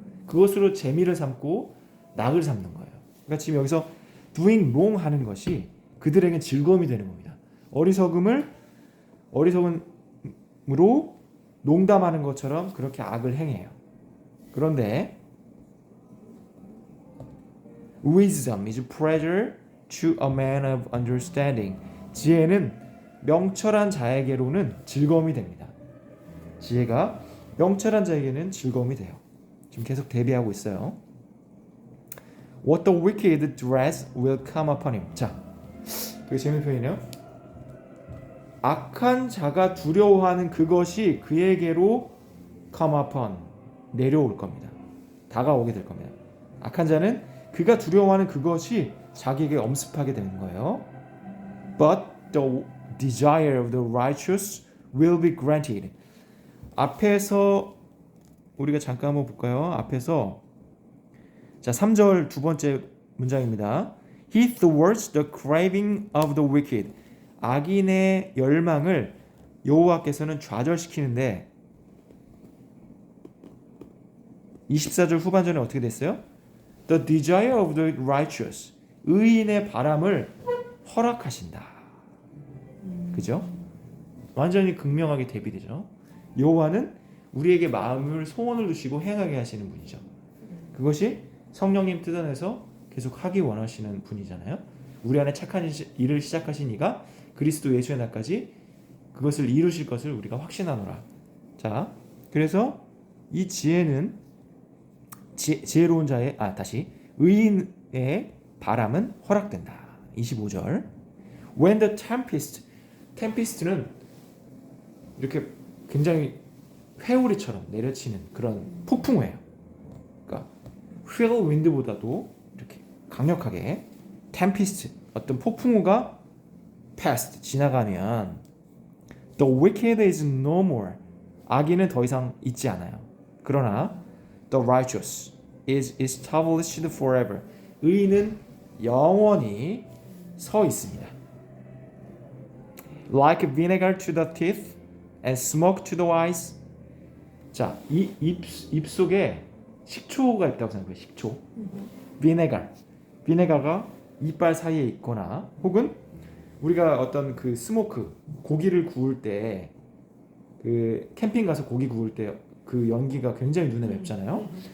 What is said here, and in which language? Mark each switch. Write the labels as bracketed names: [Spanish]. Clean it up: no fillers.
[Korean] 그것으로 재미를 삼고 낙을 삼는 거예요. 그러니까 지금 여기서 [English] doing wrong [Korean] 하는 것이 그들에겐 즐거움이 되는 겁니다. 어리석음으로 농담하는 것처럼 그렇게 악을 행해요. [English] 그런데 wisdom is pleasure to a man of understanding. [Korean] 지혜는 명철한 자에게로는 즐거움이 됩니다. 지혜가 명철한 자에게는 즐거움이 돼요. 지금 계속 대비하고 있어요. [English] What the wicked dread will come upon him. [Korean] 자, 되게 재밌는 표현이네요. 악한 자가 두려워하는 그것이 그에게로 come upon, 내려올 겁니다. 다가오게 될 겁니다. 악한 자는 그가 두려워하는 그것이 자기에게 엄습하게 되는 거예요. [English] But the desire of the righteous will be granted. [Korean] 앞에서 우리가 잠깐 한번 볼까요? 앞에서 자 3절 두 번째 문장입니다. [English] He thwarts the craving of the wicked. [Korean] 악인의 열망을 여호와께서는 좌절시키는데 24절 후반전에 어떻게 됐어요? [English] The desire of the righteous. [Korean] 의인의 바람을 허락하신다. 그죠? 완전히 극명하게 대비되죠. 여호와는 우리에게 마음을 소원을 두시고 행하게 하시는 분이죠. 그것이 성령님 뜻 안에서 계속 하기 원하시는 분이잖아요. 우리 안에 착한 일을 시작하신 이가 그리스도 예수의 날까지 그것을 이루실 것을 우리가 확신하노라. 자, 그래서 이 지혜는 지혜로운 자의 의인의 바람은 허락된다. 25절. [English] When the tempest [Korean] 는 이렇게 굉장히 회오리처럼 내려치는 그런 폭풍우예요. 그러니까 whirlwind보다도 이렇게 강력하게 tempest, 어떤 폭풍우가 past, 지나가면 [English] the wicked is no more. [Korean] 악인은 더 이상 있지 않아요. [English] 그러나 the righteous is established forever. [Korean] 의인은 영원히 서 있습니다. [English] Like vinegar to the teeth and smoke to the eyes. [Korean] 자, 이 입속에 식초가 있다고 생각해요. 식초. 비네가가 이빨 사이에 있거나 혹은 우리가 어떤 그 스모크, 고기를 구울 때 그 캠핑 가서 고기 구울 때 그 연기가 굉장히 눈에 맵잖아요.